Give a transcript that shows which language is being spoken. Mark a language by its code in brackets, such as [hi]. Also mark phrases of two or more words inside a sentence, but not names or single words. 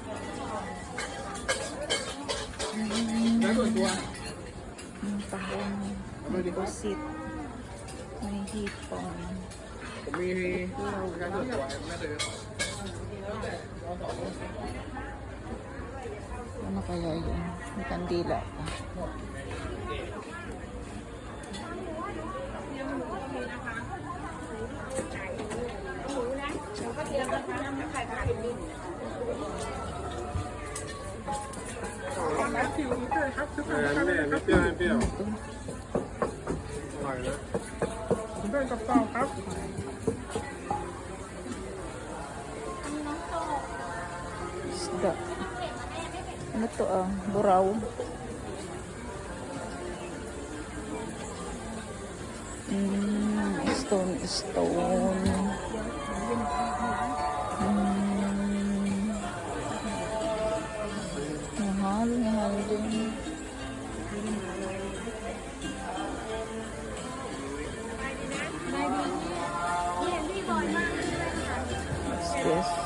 [tl] Tahong. Pusit. May hipon. Ano kaya yun? May kandila pa. [th] ไม่เปรี้ยวไม่เปรี้ยวอร่อยนะคุณเป็นกับเต่าครับ [tl] Isda. Ano to buraw. Stone. Mahal din. [en] What's this?